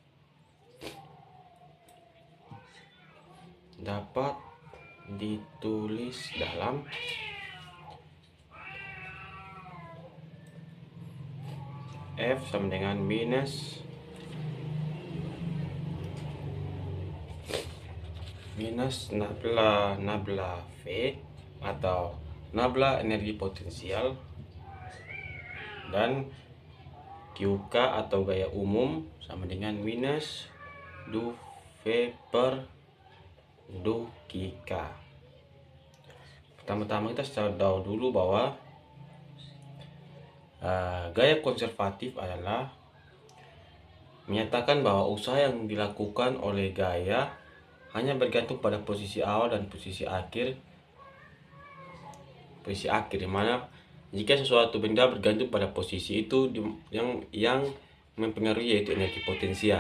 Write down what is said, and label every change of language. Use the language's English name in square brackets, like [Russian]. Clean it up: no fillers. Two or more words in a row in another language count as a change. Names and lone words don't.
[Indonesian] F sama dengan minus nabla V atau nabla energi potensial, dan QK atau gaya umum sama dengan minus du V per du QK. Pertama-tama kita tahu dulu bahwa gaya konservatif adalah menyatakan bahwa usaha yang dilakukan oleh gaya hanya bergantung pada posisi awal dan posisi akhir, di mana jika sesuatu benda bergantung pada posisi itu yang mempengaruhi yaitu energi potensial.